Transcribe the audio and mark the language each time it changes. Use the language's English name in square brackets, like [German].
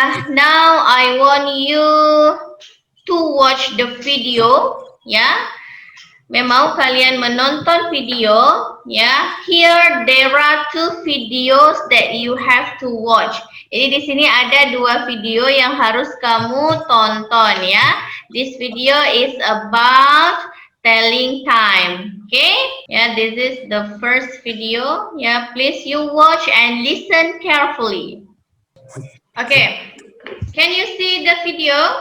[English] Now I want you to watch the video. Ya. [Indonesian] Memang kalian menonton video. Ya. [English] Here there are 2 videos that you have to watch. [Indonesian] Jadi di sini ada 2 video yang harus kamu tonton ya. [English] This video is about telling time. Okay? Yeah, this is the first video. Yeah, please you watch and listen carefully. Okay. Can you see the video?